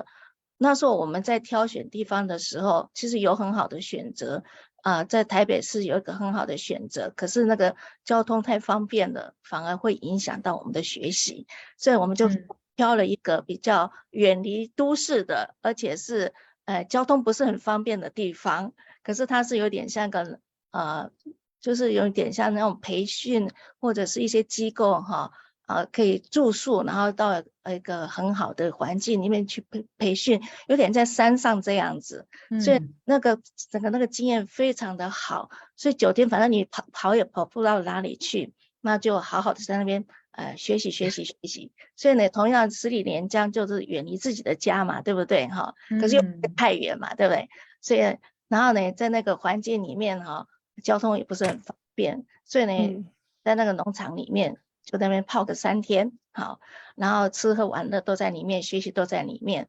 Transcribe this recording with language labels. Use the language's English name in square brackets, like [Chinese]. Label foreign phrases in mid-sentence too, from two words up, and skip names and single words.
[Chinese] 那時候我們在挑選地方的時候，其實有很好的選擇。在台北市有一個很好的選擇，可是那個交通太方便了，反而會影響到我們的學習，所以我們就挑了一個比較遠離都市的，而且是交通不是很方便的地方，可是它是有點像個就是有點像那種培訓或者是一些機構可以住宿，然後到一個很好的環境裡面去培訓，有點在山上這樣子，所以整個那個經驗非常的好。所以9天反正你跑也跑不到哪裡去，那就好好的在那邊學習。所以呢，同樣十里蓮江就是遠離自己的家嘛，對不對可是又不太遠嘛，對不對？所以然後呢，在那個環境裡面交通也不是很方便，所以呢，在那個農場裡面。就在那邊泡個3天，然後吃喝玩樂都在裡面，學習都在裡面。